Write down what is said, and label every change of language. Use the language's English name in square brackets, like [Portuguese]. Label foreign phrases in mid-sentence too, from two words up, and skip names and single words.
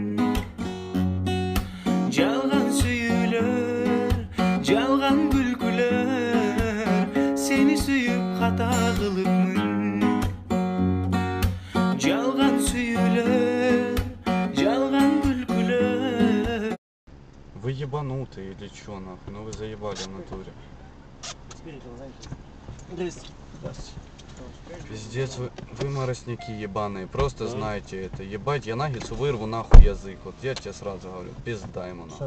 [Kyrgyz] Жалган сүйүүлөр, жалган күлкүлөр, сени сүйүп ката кылыпмын. Жалган сүйүүлөр, жалган күлкүлөр. [Russian] Вы ебанутые или чё нахуй? Ну вы заебали в натуре. Пиздец, вы моросники ебаные, просто знаете это. Ебать, я нагицу вырву нахуй язык. Вот я тебе сразу говорю, пизда ему нахуй.